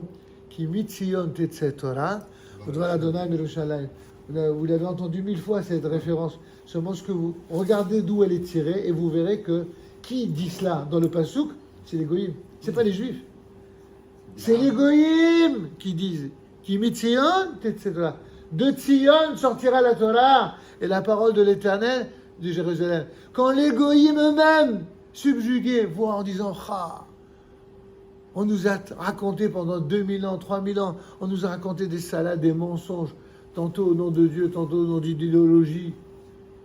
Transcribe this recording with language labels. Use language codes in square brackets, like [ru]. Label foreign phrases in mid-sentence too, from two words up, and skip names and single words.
[he] כי מציון תצא תורה, ודבר ה' ירושלים. [fr] Vous l'avez entendu 1000 fois cette référence. Seulement ce que vous regardez d'où elle est tirée et vous verrez que qui dit cela dans le Passouk, c'est les goïms, c'est pas les juifs. C'est les goïms qui disent. [he] כי מציון תצא תורה. [fr] De Tzion sortira la Torah et la parole de l'Éternel de Jérusalem. Quand les goïms eux-mêmes, subjugués, voient en disant on nous a raconté pendant 2000 ans, 3000 ans, on nous a raconté des salades, des mensonges, tantôt au nom de Dieu, tantôt au nom d'idéologie.